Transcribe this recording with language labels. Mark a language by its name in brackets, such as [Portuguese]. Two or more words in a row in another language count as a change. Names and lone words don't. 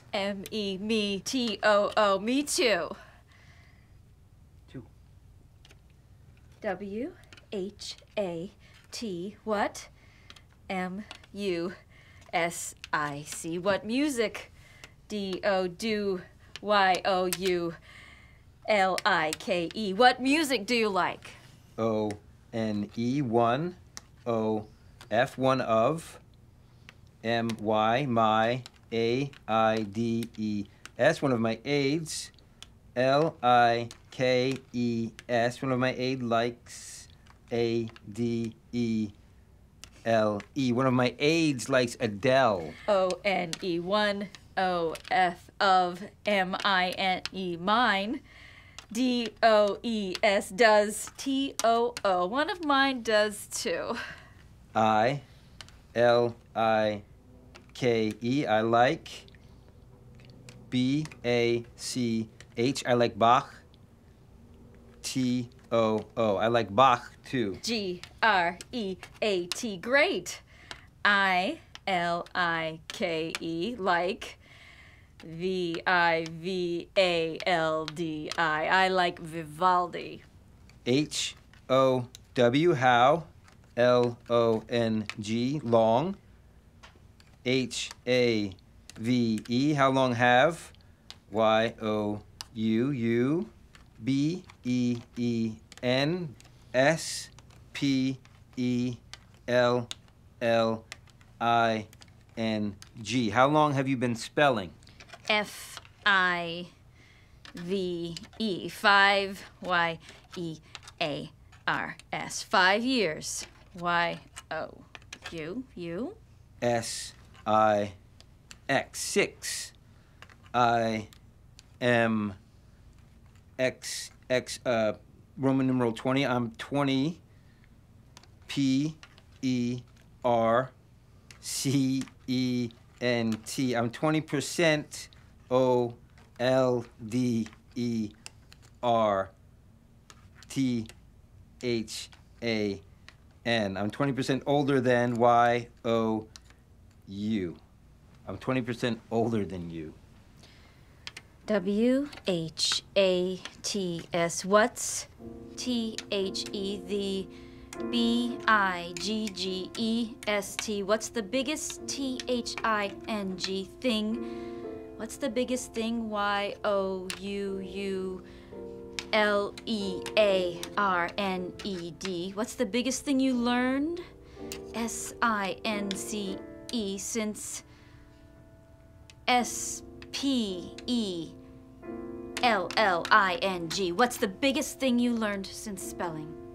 [English] M-E, me, T-O-O, me too. W-H-A-T, what? M-U-S-I-C, what music? D-O, do, Y-O-U, L-I-K-E, what music do you like? O-N-E, one, O-F, one of, M-Y, my, A-I-D-E-S, one of my aides, L-I-K-E-S, one of my aide likes, A-D-E-L-E, one of my aides likes Adele. O-N-E, one, O-F of, M-I-N-E, mine, D-O-E-S, does, T-O-O, one of mine does too. I-L-I-K-E, I like, B-A-C-H, I like Bach, T-O-O, I like Bach too. G-R-E-A-T, great. I-L-I-K-E, like, V-I-V-A-L-D-I, I like Vivaldi. H-O-W, how, L-O-N-G, long, H-A-V-E, how long have, Y-O-U-U, B-E-E-N, S-P-E-L-L-I-N-G. How long have you been spelling? F-I-V-E, 5, Y-E-A-R-S, 5 years. Y-O-U, you? S-I-X, 6. I-M, X, Roman numeral 20. I'm 20. P-E-R-C-E-N-T. I'm 20%. O-L-D-E-R-T-H-A-N. I'm 20% older than Y-O-U. I'm 20% older than you. W-H-A-T-S. What's T-H-E, the B-I-G-G-E-S-T? What's the biggest T-H-I-N-G thing? What's the biggest thing? Y-O-U-L-E-A-R-N-E-D. What's the biggest thing you learned? S-I-N-C-E, since S-P-E-L-L-I-N-G. What's the biggest thing you learned since spelling?